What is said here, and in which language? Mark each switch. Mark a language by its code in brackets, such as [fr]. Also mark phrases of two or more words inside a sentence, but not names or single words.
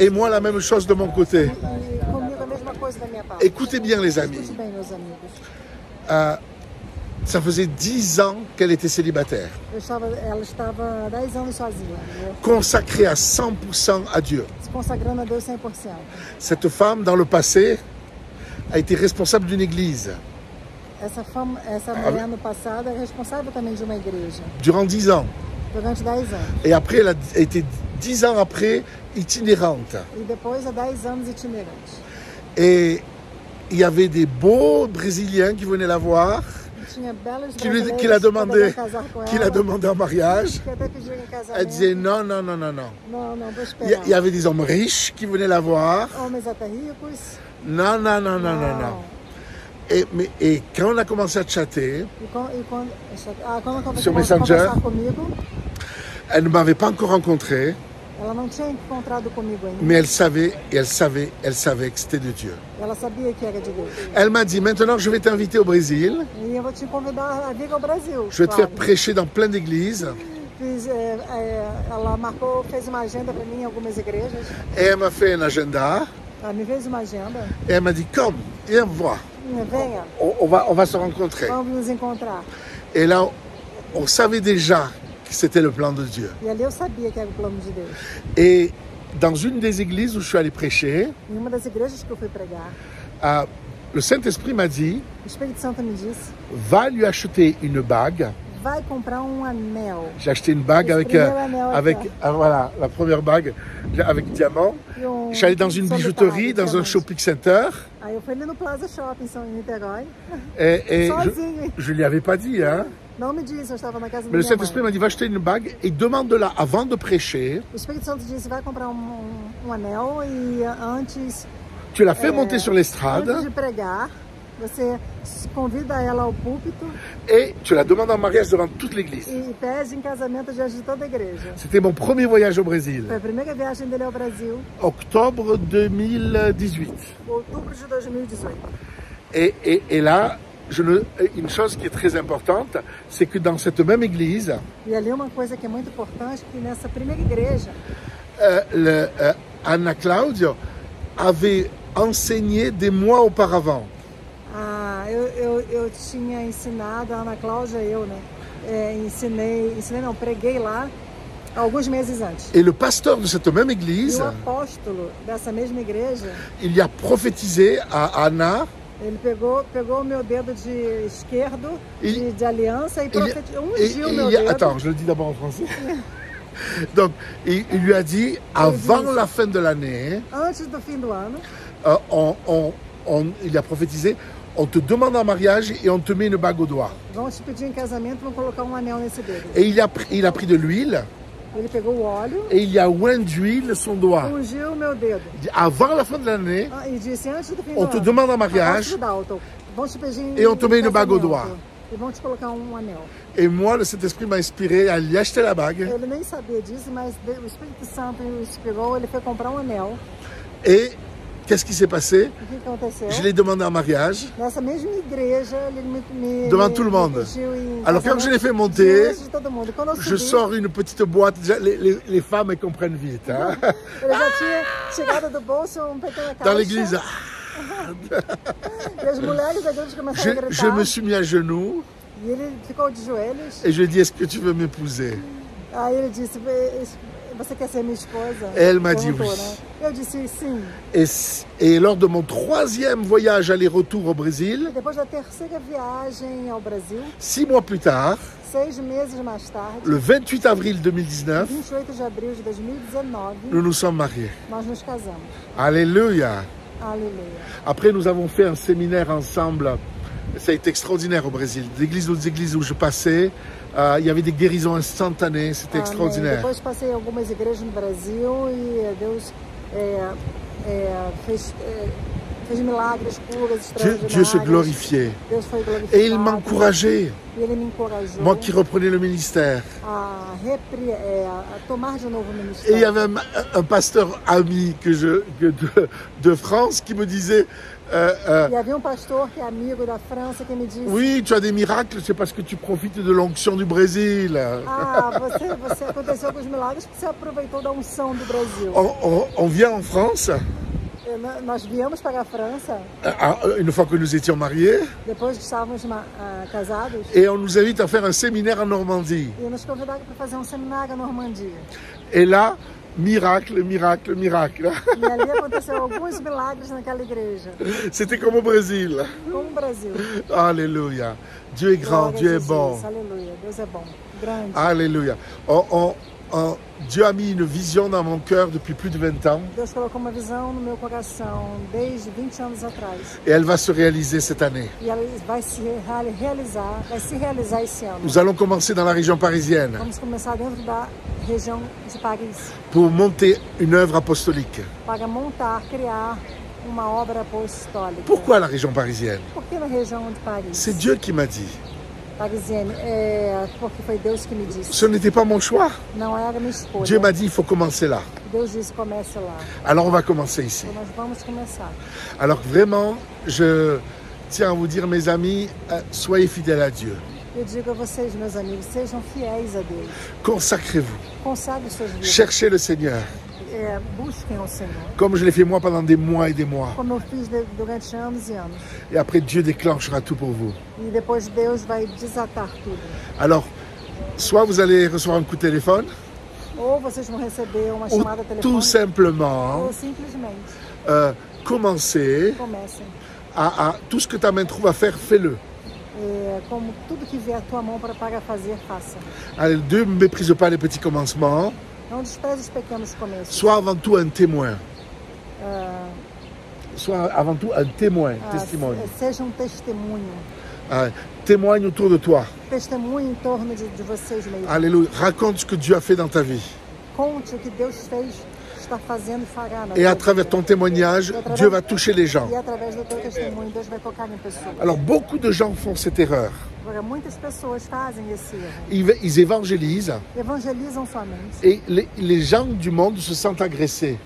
[fr] Et moi, la même chose de mon côté. [pt] E comigo a mesma coisa da minha parte. [fr] Écoutez bien, les amis. [pt] Escute bem, meus amigos. [fr] Ça faisait 10 ans qu'elle était célibataire, [pt] Ela estava 10 anos sozinha, né? [fr] consacrée à 100% à Dieu. [pt] Se consagrando a Deus 100%. [fr] Cette femme, dans le passé, a été responsable d'une église [pt] Essa mulher no passado é responsável também de uma igreja, [fr] durant 10 ans. [pt] durante 10 anos. [fr] Et après, elle a été 10 ans après itinérante. [pt] E depois há 10 anos itinerante. [fr] Et il y avait des beaux Brésiliens qui venaient la voir, [pt] E tinha belos [fr] qui [pt] brasileiros [fr] l'a [pt] que poderiam [fr] demandé, [pt] casar com [fr] qui l'a [pt] ela, [fr] demandé en mariage. [pt] que até pediram em casamento. [fr] Elle disait non, non, non, non, non. [pt] Não, vou [fr] Il [pt] esperar. [fr] y avait des hommes riches qui venaient la voir. [pt] Homens até ricos. [fr] Non, non, non, non, non, non. Et quand on a commencé à chatter, [pt] Quando ela [fr] Sur [pt] começou a [fr] Messenger. [pt] conversar comigo, [fr] elle ne m'avait pas encore rencontré, [pt] ela não tinha encontrado comigo ainda. [fr] mais elle savait que c'était de Dieu. [pt] Ela sabia que era de Deus. [fr] Elle m'a dit, maintenant je vais t'inviter au Brésil, [pt] E eu vou te convidar a vir ao Brasil. [fr] je vais te faire prêcher dans plein d'églises. [pt] Ela fez uma agenda para mim em algumas igrejas. [fr] Et elle m'a fait un agenda, [pt] Ela me fez uma agenda. [fr] et elle m'a dit, comme, viens voir, [pt] Venha, [fr] on va se rencontrer. [pt] vamos nos encontrar. [fr] Et là, on savait déjà que c'était le plan de Dieu. [pt] E ali eu sabia que era o plano de Deus. [fr] Et dans une des églises où je suis allé prêcher, [pt] Em uma das igrejas que eu fui pregar, [fr] le Saint-Esprit m'a dit, [pt] o Espírito Santo me disse, [fr] va lui acheter une bague. [pt] vai comprar um anel. [fr] J'ai acheté une bague avec, voilà, la première bague avec diamant. Je suis allé dans une bijouterie, dans un [en] shopping center. [pt] Aí eu fui ali no Plaza Shopping em Niterói. [fr] Et [pt] Sozinho. [fr] je ne lui avais pas dit, hein. [pt] Não me disse, eu estava na casa da [fr] Mais le [pt] minha [fr] Saint-Esprit m'a [pt] mãe. [fr] dit, va acheter une bague et demande-la avant de prêcher. [pt] O Espírito Santo disse, vai comprar um anel e antes [fr] Tu la fais monter sur [pt] antes [fr] l'estrade [pt] de pregar, você convida ela ao púlpito [fr] et tu la demandes en mariage devant toute l'église. [pt] e pede em casamento diante de toda a igreja. [fr] C'était mon premier voyage au Brésil, [pt] Foi a primeira viagem dele ao Brasil, [fr] octobre 2018. [pt] outubro de 2018. [fr] Et là, une chose qui est très importante, c'est que dans cette même église, [pt] E ali uma coisa que é muito importante, que nessa primeira igreja, [fr] Anna Claudio avait enseigné des mois auparavant. [pt] eu tinha ensinado, a Ana Cláudia e eu, né? Ensinei não, preguei lá alguns meses antes. [fr] Et le pasteur de cette même [pt] E [fr] église, [pt] o apóstolo dessa mesma igreja, [fr] il y a prophétisé à Anna. [pt] ele pegou o meu dedo de esquerdo de aliança e ungiu o meu dedo. [fr] Attends, je le dis d'abord en français. Donc, il lui a dit, avant la fin de l'année, [pt] Antes do fim do ano, [fr] il a prophétisé, on te demande en mariage et on te met une bague au doigt. [pt] vão te pedir em casamento, vão colocar um anel nesse dedo. [fr] Et il a pris de l'huile [pt] Ele pegou o óleo, [fr] et il a oint d'huile son doigt. [pt] ungiu o meu dedo. [fr] Il dit, avant la fin de l'année, [pt] E disse, antes do fim do [fr] on [pt] ano, [fr] te demande en mariage [pt] apóstolo Dalton, vão te pedir em [fr] et on te met une bague au [pt] casamento, [fr] doigt. [pt] E vão te colocar um anel. [fr] Et moi, le Saint-Esprit m'a inspiré à lui acheter la bague. [pt] Ele nem sabia disso, mas o Espírito Santo o inspirou, ele foi comprar um anel. [fr] Et qu'est-ce qui s'est passé? [pt] O que aconteceu? [fr] Je l'ai demandé en mariage. [pt] Nessa mesma igreja, ele me [fr] Devant tout le monde. [pt] pediu em [fr] Alors quand je l'ai fait [pt] casamento [fr] monter, [pt] diante de todo mundo. Quando eu [fr] je [pt] subi, [fr] sors une petite boîte. Déjà, les femmes, elles comprennent vite. Hein? [pt] ele já tinha tirado do bolso pequena caixa. [fr] Dans l'église, [pt] E as mulheres da igreja começaram a gritar. [fr] je me suis mis à genoux [pt] E ele ficou de joelhos. [fr] et je lui ai dit, est-ce que tu veux m'épouser? [pt] Aí ele disse, você quer ser minha esposa? [fr] Elle m'a dit [pt] Perguntou, [fr] oui. [pt] né? Eu disse sim. [fr] Et lors de mon 3e voyage aller-retour au Brésil, [pt] E depois da terceira viagem ao Brasil, [fr] 6 mois plus tard, [pt] 6 meses mais tarde, [fr] le 28 avril 2019, [pt] 28 de abril de 2019, [fr] nous nous sommes mariés. [pt] nós nos casamos. [fr] Alléluia. [pt] Aleluia. [fr] Après, nous avons fait un séminaire ensemble. Ça a été extraordinaire au Brésil. D'église aux églises où je passais, il y avait des guérisons instantanées. C'était [pt] Amém. [fr] extraordinaire. [pt] Depois passei em algumas igrejas no Brasil e Deus fez milagres, curas, [fr] Dieu se [pt] extraordinárias. [fr] glorifiait. [pt] Deus foi glorificado. [fr] Et il m'encourageait, [pt] E Ele me encorajou [fr] moi qui reprenais le ministère. [pt] a tomar de novo o [fr] Et il y [pt] ministério. [fr] avait un pasteur ami de France qui me disait [pt] E havia um pastor que é amigo da França que me disse: [fr] oui, tu as des miracles, c'est parce que tu profites de l'onction du Brésil. [pt] Ah, você aconteceu com os milagres porque você aproveitou da unção do Brasil. [fr] On vient en France, [pt] Nós viemos para a França [fr] une fois que nous étions mariés, [pt] depois que estávamos casados [fr] et on nous invite à faire un séminaire en Normandie. [pt] e nos convidaram para fazer um seminário na Normandia. [fr] Et là, miracle, miracle, miracle. [pt] E ali aconteceu alguns milagres naquela igreja, [fr] C'était comme au Brésil. [pt] como o Brasil. [fr] Alléluia. Dieu est grand, [pt] Glória a [fr] Dieu est [pt] Jesus. [fr] bon. [pt] Aleluia. Deus é bom. Grande. [fr] Alléluia. Dieu a mis une vision dans mon cœur depuis plus de 20 ans [pt] Deus colocou uma visão no meu coração desde 20 anos atrás. [fr] et elle va se réaliser cette année. [pt] E ela vai se realizar esse ano. [fr] Nous allons commencer dans la région parisienne [pt] Vamos começar dentro da região de Paris [fr] pour monter une œuvre apostolique. [pt] para montar, criar uma obra apostólica. [fr] Pourquoi la région parisienne? [pt] Por que na região de Paris? [fr] C'est Dieu qui m'a dit. Parisienne, [pt] porque foi Deus que me disse. [fr] Ce n'était pas mon choix. [pt] Não era minha escolha. [fr] Dieu m'a dit, il faut commencer là. [pt] Deus disse, comece lá. [fr] Alors on va commencer ici. [pt] Então nós vamos começar. [fr] Alors vraiment, je tiens à vous dire, mes amis, soyez fidèles à Dieu. [pt] Eu digo a vocês, meus amigos, sejam fiéis a Deus. [fr] Consacrez-vous. [pt] Consagre suas vidas. [fr] Cherchez le Seigneur. [pt] Busquem o Senhor. [fr] Comme je l'ai fait moi pendant des mois et des mois. [pt] Como eu fiz durante anos e anos. [fr] Et après, Dieu déclenchera tout pour vous. [pt] E depois Deus vai desatar tudo. [fr] Alors, soit vous allez recevoir un coup de téléphone, [pt] Ou vocês vão receber uma [fr] ou [pt] chamada [fr] tout [pt] telefônica. [fr] simplement [pt] Ou simplesmente [fr] commencez [pt] comecem. [fr] à tout ce que ta main trouve à faire, fais-le. [pt] Como tudo que vier à tua mão para fazer, faça. [fr] Allez, ne méprise pas les petits commencements. [pt] Não despreze os pequenos começos. [fr] Sois avant tout un témoin. Sois avant tout un témoin, [pt] testimone. Seja um testemunho. [fr] Témoigne autour de toi. [pt] Testemunho em torno de vocês mesmos. [fr] Alléluia. Raconte ce que Dieu a fait dans ta vie. [pt] Conte o que Deus fez, está fazendo e fará na [fr] Et à [pt] tua [fr] travers [pt] vida. [fr] ton témoignage, Dieu va toucher les gens. [pt] E através do teu testemunho, Deus vai tocar em pessoas. [fr] Alors beaucoup de gens font cette erreur. [pt] Agora, muitas pessoas fazem esse erro. [fr] Ils évangélisent [pt] Evangelizam somente. [fr] et les gens du monde se sentent agressés.